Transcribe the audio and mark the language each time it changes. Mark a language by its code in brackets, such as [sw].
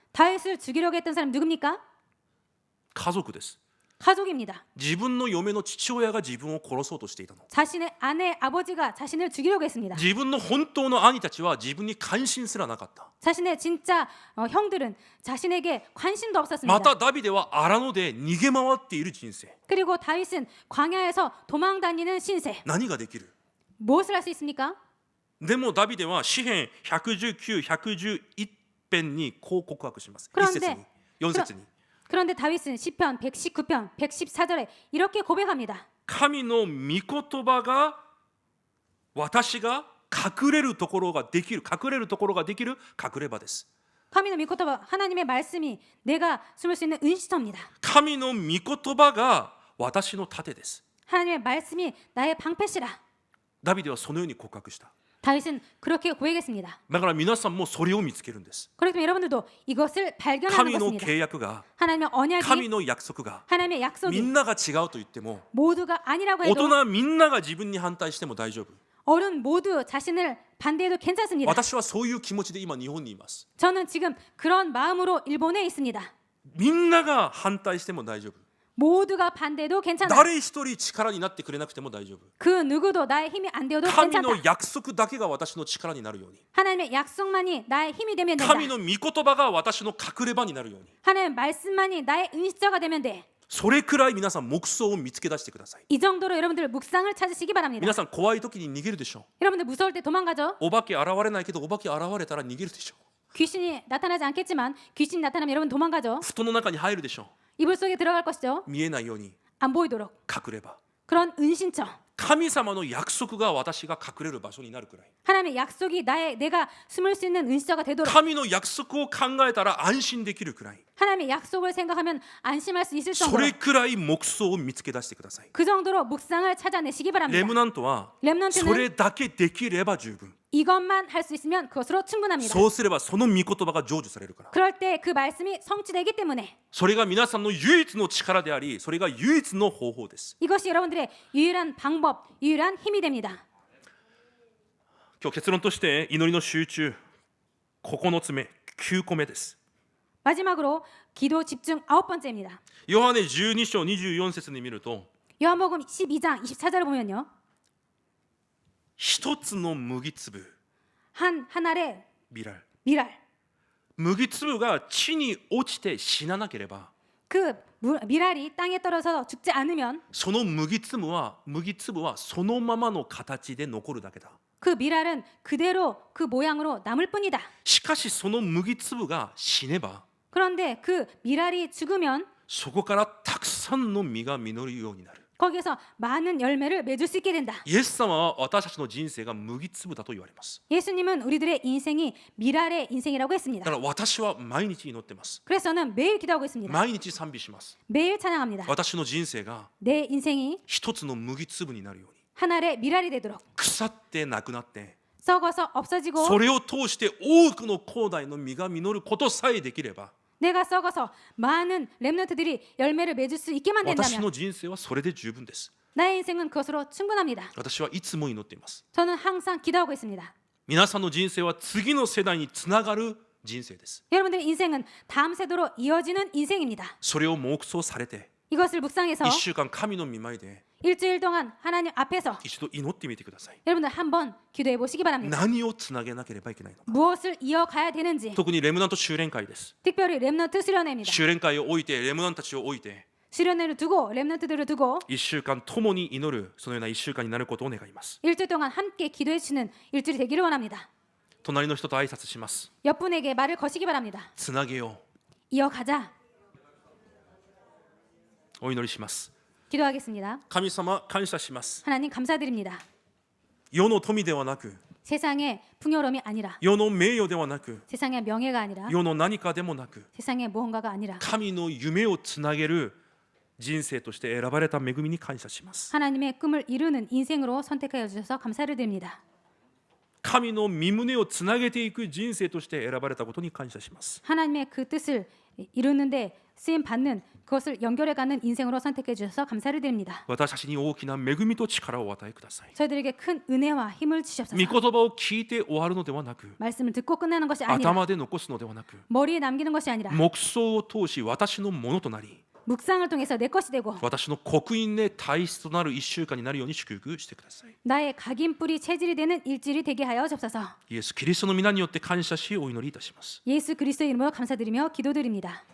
[ko] 다윗을 죽이려고 했던 사람 누굽니까? [ja] 家族です。 [ko] 가족입니다. [ja] 自分の嫁の父親が自分を殺そうとしていたの。 [ko] 자신의 아내, 아버지가 자신을 죽이려고 했습니다. [ja] 自分の本当の兄たちは自分に関心すらなかった。 [ko] 자신의 진짜 형들은 자신에게 관심도 [ja] ま [ko] 없었습니다. [ja] たダビデは荒野で逃げ回っている人生。 [ko] 그리고 다윗은 광야에서 도망 다니는 신세. [ja] 何ができる？ [ko] 무엇을 할 수 있습니까? [ja] でもダビデは詩編119、111編にこう告白します。 [ko] 그런데 [ja] 1節に、4節に。 [ko] 그런데 다윗은 시편 119편 114절에 이렇게 고백합니다. [ja] 神の御言葉が私が隠れるところができる隠れ場です。 [ko] 하나님의 미코토바, 하나님의 말씀이 내가 숨을 수 있는 은시터입니다. [ja] 神の御言葉が私の盾です。 [ko] 하나님의 말씀이 나의 방패시라. [ja] ダビデはそのように告白した。 [ko] 다윗은 그렇게 고백했습니다. [ja] だから皆さんもそれを見つけるんです。 [ko] 그렇기 때문에 여러분들도 이것을 발견하는 [ja] 神の [ko] 것입니다. [ja] 契約が [ko] 하나님의 언약이 [ja] 神の約束が [ko] 하나님의 [ja] み [ko] 약속이 [ja] んなが違うと言っても [ko] 모두가 아니라고 [ja] 大 [ko] 해도 [ja] 人みんなが自分に反対しても大丈夫。 [ko] 어른 모두 자신을 반대해도 괜찮습니다. [ja] 私はそういう気持ちで今日本にいます。 [ko] 저는 지금 그런 마음으로 일본에 있습니다. [ja] みんなが反対しても大丈夫。 [ko] 모두가 반대도 괜찮아. [ja] 誰一人力になってくれなくても大丈夫。 [ko] 그 누구도 나의 힘이 안 되어도 [ja] 神 [ko] 괜찮다. [ja] の約束だけが私の力になるように、 [ko] 하나님의 약속만이 나의 힘이 되면 된다. [ja] 神の御言葉が私の隠れ場になるように、 [ko] 하나님의 말씀만이 나의 은시처가 되면 돼. [ja] それくらい皆さん目標を見つけ出してください。 [ko] 이 정도로 여러분들 묵상을 찾으시기 바랍니다. [ja] 皆さん怖い時に逃げるでしょ [ko] 여러분들 무서울 때 도망가죠. [ja] う。お化け現れないけどお化け現れたら逃げるでしょ [ko] 귀신이 나타나지 않겠지만 귀신이 나타나면 여러분 도망가죠. [ja] う。布団の中に入るでしょ [ko] 이불 속에 들어갈 것이죠. [ja] う。見えないように [ko] 안 보이도록. [ja] 隠れ場。 [ko] 그런 은신처. [ja] 神様の約束が私が隠れる場所になるくらい。 [ko] 하나님의 약속이 내가 숨을 수 있는 은시처가 되도록. [ja] 神の約束を考えたら安心できるくらい。 [ko] 하나님의 약속을 생각하면 안심할 수 있을 [ja] そ [ko] 정도로. [ja] れくらい目標を見つけ出してください。 [ko] 그 정도로 묵상을 찾아내시기 [ja] レ [ko] 바랍니다. [ja] ムナントは [ko] 렘넌트는 [ja] それだけできれば十分。 [ko] 이것만 할 수 있으면 그것으로 충분합니다. [ja] そうすればその御言葉が成就されるから。 [ko] 그럴 때 그 말씀이 성취되기 때문에 [ja] それが皆さんの唯一の力であり、それが唯一の方法です。 [ko] 이것이 여러분들의 유일한 방법, 유일한 힘이 됩니다. [ja] 今日結論として祈りの集中9つ目、9個目です。 [ko] 마지막으로 기도 집중 9번째입니다. [ja] ヨハネ12章24節に見ると、 [ko] 요한복음 12장 24절을 보면요. [ja] 一つの麦粒、 [ko] 한 알의 [ja] ビラル。 [ko] 미랄. [ja] 麦粒が地に落ちて死ななければ、 [ko] 그 미랄이 땅에 떨어져 죽지 않으면 [ja] その麦粒はそのままの形で残るだけだ。 [ko] 그 미랄은 그대로 그 모양으로 남을 뿐이다. [ja] しかしその麦粒が死ねば、 [ko] 그런데 그 미랄이 죽으면 [ja] そこからたくさんの実が実るようになる。 [ko] 거기서 많은 열매를 맺을 수 있게 된다. [ja] イエス様は私たちの人生が麦粒だと言われます。 [ko] 예수님은 우리들의 인생이 미랄의 인생이라고 [ja] だ [ko] 했습니다. [ja] から私は毎日祈ってます。 [ko] 그래서 저는 매일 기도하고 있습니다. [ja] 毎日賛美します。 [ko] 매일 찬양합니다. [ja] 私の人生が [ko] 내 인생이 [ja] 一つの麦粒になるように、 [ko] 한 알의 미랄이 되도록 [ja] 腐ってなくなって、 [ko] 썩어서 없어지고 [ja] それを通して多くの広大の実が実ることさえできれば、 [ko] 내가 썩어서 많은 렘넌트들이 열매를 맺을 수 있게만 [ja] 私 [ko] 된다면 [ja] の人生はそれで十分です。 [ko] 나의 인생은 그것으로 충분합니다. [ja] 私はいつも祈っています。 [ko] 저는 항상 기도하고 있습니다. [ja] 皆さんの人生は次の世代につながる人生です。 [ko] 여러분들의 인생은 다음 세대로 이어지는 인생입니다. [ja] それを黙想されて、 [ko] 이것을 묵상해서 [ja] 1週間神の御前で [ko] 일주일 동안 하나님 앞에서 [ja] 一度祈ってみてください。 [ko] 여러분들 한번 기도해 보시기 바랍니다. [ja] 何をつなげなければいけないのか。 [ko] 무엇을 이어가야 되는지 [ja] 特にレムナント修練会です。 [ko] 특별히 렘넌트 수련회입니다. [ja] 修練会を置いて、レムナントたちを置いて、 [ko] 수련회를 두고 렘넌트들을 두고 [ja] 1週間共に祈る、そのような1週間になることを願います。 [ko] 일주일 동안 함께 기도해 주시는 일주일이 되기를 원합니다. [ja] 隣の人と挨拶します。 [ko] 옆분에게 말을 거시기 바랍니다. [ja] つなげよ [ko] 이어가자. [ja] う。お祈りします。 [ko] 기도하겠습니다. [ja] 神様、感謝します。 [ko] 하나님 감사드립니다. [ja] 世の富ではなく、 [ko] 세상의 풍요로움이 아니라 [ja] 世の名誉ではなく、 [ko] 세상의 명예가 아니라 [ja] 世の何かでもなく、 [ko] 세상의 무언가가 아니라 [ja] 神の夢をつなげる人生として選ばれた恵みに感謝します。 [ko] 하나님의 꿈을 이루는 인생으로 선택하여 주셔서 감사를 드립니다. [ja] 神の御胸をつなげていく人生として選ばれたことに感謝します。 [ko] 하나님의 그 뜻을 이루는데 쓰임 받는 그것을 연결해가는 인생으로 선택해 주셔서 감사를 드립니다. [ja] 私たちに大きな恵みと力をお与えください。 [ko] 저희들에게 큰 은혜와 힘을 [ja] 御 [ko] 주시옵소서. [ja] 言葉を聞いて終わるのではなく、 [ko] 말씀을 듣고 끝내는 것이 아니라 [ja] 頭で残すのではなく、 [ko] 머리에 남기는 것이 아니라 [ja] 黙想を通し私のものとなり、 [ko] 묵상을 통해서 내 것이 되고 [ja] 私の刻印で体質となる1週間になるように祝福してください。 [ko] 나의 각인뿌리 체질이 되는 일질이 되게 하여 주옵소서. [ja] イエス・キリストの皆によって感謝しお祈りいたします。 [ko] 예수 그리스도의 이름으로 감사드리며 기도드립니다.